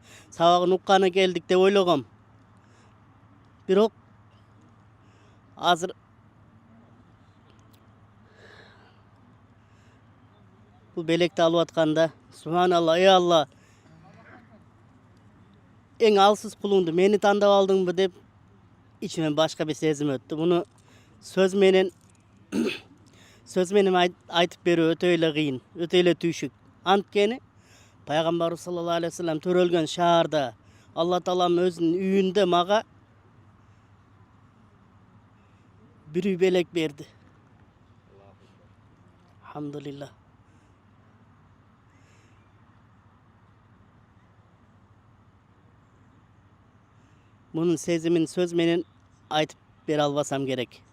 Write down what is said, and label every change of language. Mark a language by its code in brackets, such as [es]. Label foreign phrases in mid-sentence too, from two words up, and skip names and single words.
[ky] Сабагын укканы келдик деп ойлогом. Бирок азыр бул белекти алып атканда, субханалла, ey Алла, эң алсыз кулуңду мени тандап алдыңбы деп ичимен башка бир сезим өттү. Муну сөз менен айтып берүү өтө эле кыйын, өтө эле түйшүк. Анткени пайгамбарыбыз [ar] صلى الله عليه وسلم [ky] төрөлгөн шаарда Алла таалам өзүнүн үйүндө мага бир үй белек берди. Алхамдулилла. Мунун сезимин сөз менен айтып бере албасам керек.